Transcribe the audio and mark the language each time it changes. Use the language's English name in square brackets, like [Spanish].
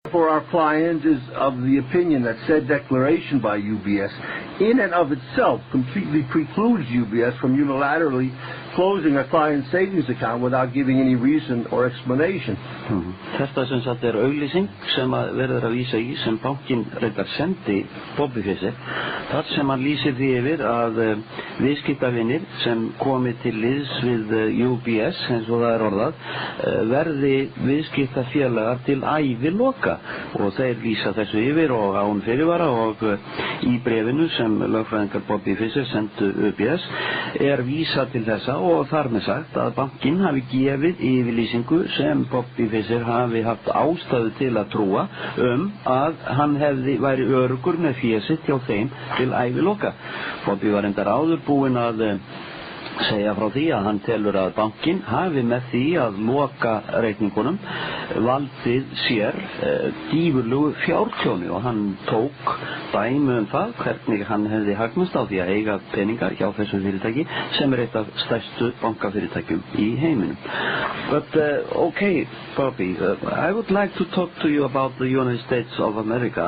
[English] For our client is of the opinion that said declaration by UBS in and of itself completely precludes UBS from unilaterally closing a client's savings account without giving any reason or explanation. [Icelandic] Þetta sem sagt auglýsing sem verður að vísa í sem bankinn reyndar sendi Bobby Fischer, þar sem hann lýsir því yfir að viðskiptavinir sem komi til liðs við UBS, eins og það orðað, verði viðskiptafélagar til æviloka, og þeir lýsa þessu yfir og án fyrirvara, og í brefinu sem lögfræðingar Bobby Fischer sendu UBS vísa til þessa, og þar með sagt að bankinn hafi gefið yfirlýsingu sem Bobby Fischer hafi haft ástæðu til að trúa að hann væri öruggur með fé sitt hjá þeim til æviloka. Bobby var reyndar áður búinn að segja frá því að hann telur að bankinn hafi með því að loka reikningunum valdið sér gífurlegu fjártjóni, og hann tók dæmi það hvernig hann hefði hagnast á því að eiga peninga hjá þessu fyrirtæki sem eitt af stærstu bankafyrirtækjum í heiminum. [English] But okay, Bobby, I would like to talk to you about the United States of America.